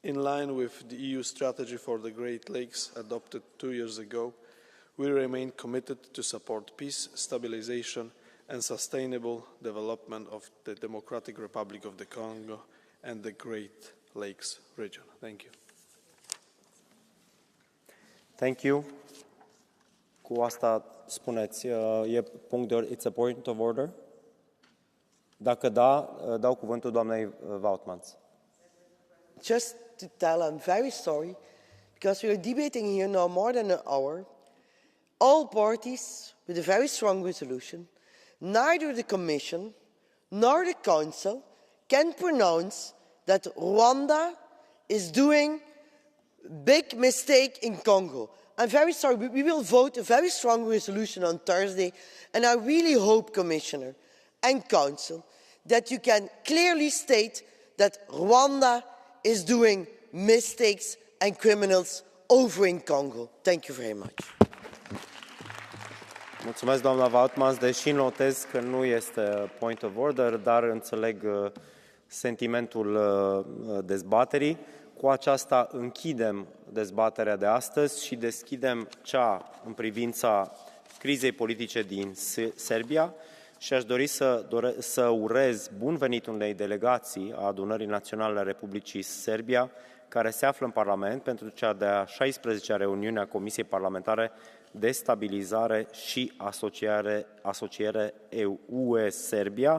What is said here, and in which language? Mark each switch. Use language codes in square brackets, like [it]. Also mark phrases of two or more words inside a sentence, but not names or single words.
[en] In line with the EU strategy for the Great Lakes adopted 2 years ago, we remain committed to support peace, stabilization and sustainable development of the Democratic Republic of the Congo and the Great Lakes region. Thank you. Thank you. [ro] Cu asta spuneți, [en] it's a point of order? [ro] Dacă da, dau cuvântul doamnei Woutmans. [en] Just to tell I'm very sorry, because we are debating here now more than an hour, all parties with a very strong resolution, neither the Commission nor the Council can pronounce that Rwanda is doing a big mistake in Congo. I'm very sorry, but we will vote a very strong resolution on Thursday, and I really hope, Commissioner and Council, that you can clearly state that Rwanda is doing mistakes and criminals over in Congo. Thank you very much. [ro] Mulțumesc, doamna Woutmans, deși notez că nu este [en] point of order, [ro] dar înțeleg sentimentul dezbaterii. Cu aceasta închidem dezbaterea de astăzi și deschidem cea în privința crizei politice din Serbia și aș dori să urez bun venit unei delegații a Adunării Naționale a Republicii Serbia, care se află în Parlament pentru cea de-a 16-a reuniune a Comisiei Parlamentare de Stabilizare și Asociere UE-Serbia.